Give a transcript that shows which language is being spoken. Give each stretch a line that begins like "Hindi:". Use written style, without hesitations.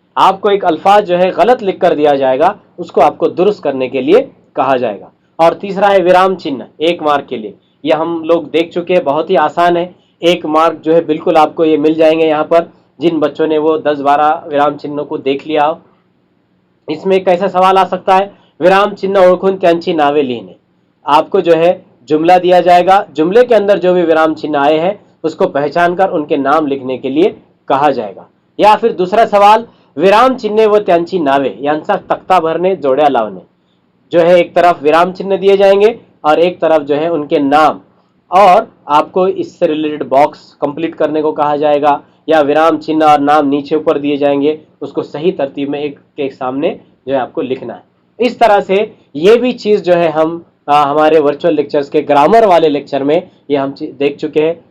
Hindi: आपको एक अल्फाज जो है गलत लिख कर दिया जाएगा, उसको आपको दुरुस्त करने के लिए कहा जाएगा। और तीसरा है विराम चिन्ह, 1 मार्क के लिए। ये हम लोग देख चुके हैं, बहुत ही आसान है। 1 मार्क जो है बिल्कुल आपको ये मिल जाएंगे यहाँ पर, जिन बच्चों ने वो 10-12 विराम चिन्हों को देख लिया हो। इसमें कैसा सवाल आ सकता है?
Marathi: विराम चिन्ह ओळखून त्यांची नावे लिहिणे।
Hindi: आपको जो है जुमला दिया जाएगा, जुमले के अंदर जो भी विराम चिन्ह आए हैं उसको पहचान कर उनके नाम लिखने के लिए कहा जाएगा। या फिर दूसरा सवाल,
Marathi: विराम चिन्हे व त्यांची नावे यांचा तख्ता भरणे, जोड्या लावणे।
Hindi: जो है एक तरफ विराम चिन्ह दिए जाएंगे और एक तरफ जो है उनके नाम, और आपको इससे रिलेटेड बॉक्स कंप्लीट करने को कहा जाएगा, या विराम चिन्ह और नाम नीचे ऊपर दिए जाएंगे, उसको सही तरतीब में एक के सामने जो है आपको लिखना है। इस तरह से ये भी चीज़ जो है हम हमारे वर्चुअल लेक्चर्स के ग्रामर वाले लेक्चर में ये हम देख चुके हैं।